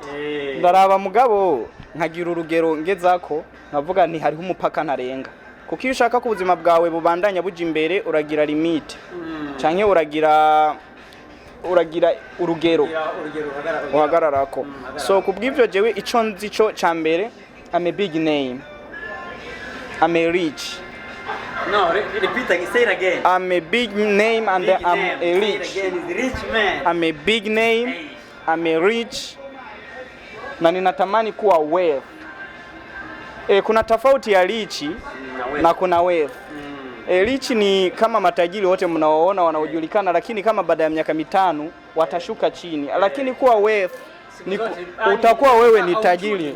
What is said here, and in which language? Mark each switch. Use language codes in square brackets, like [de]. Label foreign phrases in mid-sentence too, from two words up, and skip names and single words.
[rn] Ndaraba mugabo nkagira urugero ngezako nkavuga nti hariho umupaka ntarenga. Kuko iyo ushaka ko ubuzima bwawe bubandanya buja imbere uragira limite. Canke uragira urugero uhagararako. So kubw'ivyo jewe ico nzi cyo cambere, [en] I'm a big name. I'm a rich. No, repeat again. Say it again. I'm a big name and I'm a rich. Say it again. Rich man. I'm a big name. I'm a rich. [sw] Na ninatamani kuwa wealth. Kuna tofauti ya rich na kuna wealth. Rich ni kama matajiri wote mnaoona wanaojulikana, lakini kama baada ya miaka 5 watashuka chini. Lakini kuwa wealth ni utakuwa wewe ni tajiri.